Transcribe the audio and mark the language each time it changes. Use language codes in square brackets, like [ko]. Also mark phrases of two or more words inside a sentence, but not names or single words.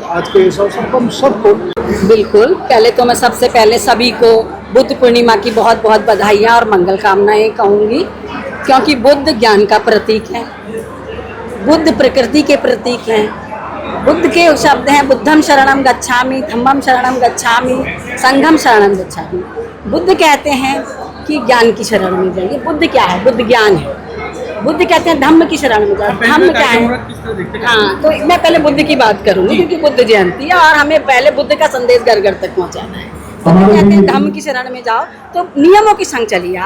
[hi] आज के इस अवसर पर हम सबको बिल्कुल, पहले तो मैं सबसे पहले सभी को बुद्ध पूर्णिमा की बहुत बहुत बधाइयाँ और मंगल कामनाएं कहूँगी, क्योंकि बुद्ध ज्ञान का प्रतीक है, बुद्ध प्रकृति के प्रतीक हैं। बुद्ध के शब्द हैं [pi] बुद्धम शरणम गच्छामि, धम्मम शरणम गच्छामि, संघम शरणम गच्छामि। [hi] बुद्ध कहते हैं कि ज्ञान की शरण में जाइए। बुद्ध क्या है? बुद्ध ज्ञान है। बुद्ध कहते हैं धम्म की शरण में जाओ। धम्म क्या है? हाँ, तो मैं पहले बुद्ध की बात करूँगी, क्योंकि बुद्ध जयंती है और हमें पहले बुद्ध का संदेश घर घर तक पहुँचाना है। तो कहते हैं धम्म की शरण में जाओ, तो नियमों की संग चलिए आप।